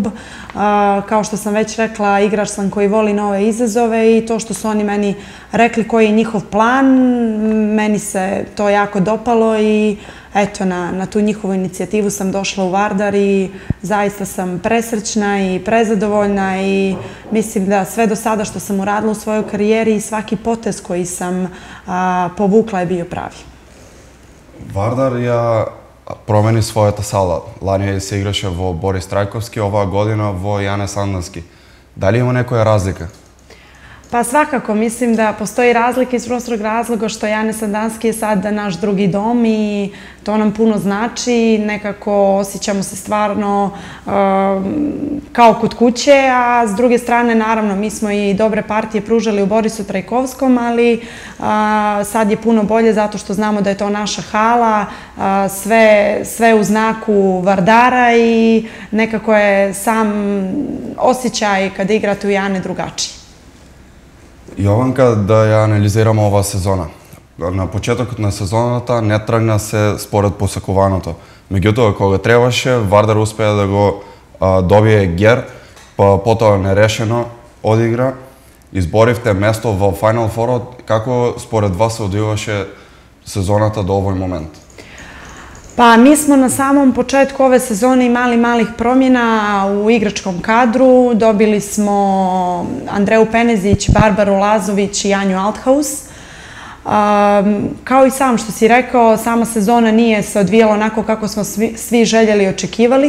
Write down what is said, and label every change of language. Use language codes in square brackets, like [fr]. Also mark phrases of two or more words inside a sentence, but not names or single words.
[sr] Kao što sam već rekla, igrač sam koji voli nove izazove i to što su oni meni rekli koji je njihov plan, meni se to jako dopalo i eto, na tu njihovu inicijativu sam došla u Vardar i zaista sam presrećna i prezadovoljna i mislim da sve do sada što sam uradila u svojoj karijeri i svaki potez koji sam povukla je bio pravi. [mk] Вардар је промени своята сала. Лани се играше во Борис Трајковски, оваа година во Јане Сандански. Дали има некоја разлика? [sr] Pa svakako, mislim da postoji razlika iz prostog razloga što Jane Sandanski je sad naš drugi dom i to nam puno znači, nekako osjećamo se stvarno kao kod kuće, a s druge strane, naravno, mi smo i dobre partije pružali u Borisu Trajkovskom, ali sad je puno bolje zato što znamo da je to naša hala, sve u znaku Vardara i nekako je sam osjećaj kada igrate u Jane drugačiji. [mk] Јованка, да ја анализираме оваа сезона. На почетокот на сезоната не тргна се според посакуваното. Меѓутоа, кога требаше, Вардар успеа да го добие Гер, па потоа нерешено одигра. Изборивте место во [en] Final Four. [mk] Како според вас се одвиваше сезоната до овој момент? [sr] Pa mi smo na samom početku ove sezone imali malih promjena u igračkom kadru. Dobili smo Andreju Penezić, Barbaru Lazović i Anju Althaus. Kao i sam što si rekao, sama sezona nije se odvijala onako kako smo svi željeli i očekivali.